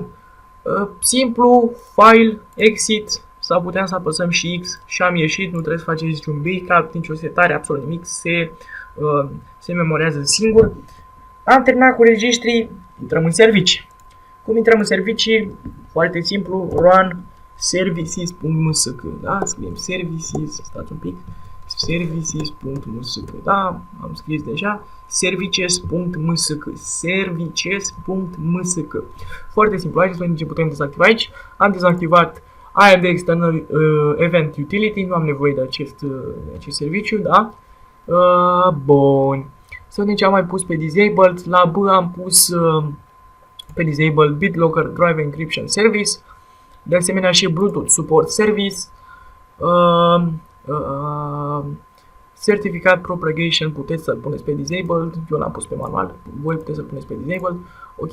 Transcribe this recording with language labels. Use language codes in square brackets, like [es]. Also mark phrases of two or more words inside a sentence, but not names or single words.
[ro] Simplu, [en] file, exit, [ro] sau puteam să apăsăm și X și am ieșit, nu trebuie să faceți niciun backup, nicio setare, absolut nimic, se memorează singur. Am terminat cu registrii, intrăm în servicii. Cum intrăm în servicii? Foarte simplu, [en] run services.msc, [ro] da? Scriem services, stați un pic, services.msc, da? Am scris deja, services.msc, services.msc. Foarte simplu, haideți să vedem ce putem dezactiva aici. Am dezactivat IAMD External Event Utility, nu am nevoie de acest serviciu, da? Bun. Să vedem ce am mai pus pe disabled. La B am pus pe disabled BitLocker Drive Encryption Service, de asemenea și Bluetooth Support Service, Certificate Propagation puteți să-l puneți pe disabled, eu l-am pus pe manual, voi puteți să-l puneți pe disabled, ok.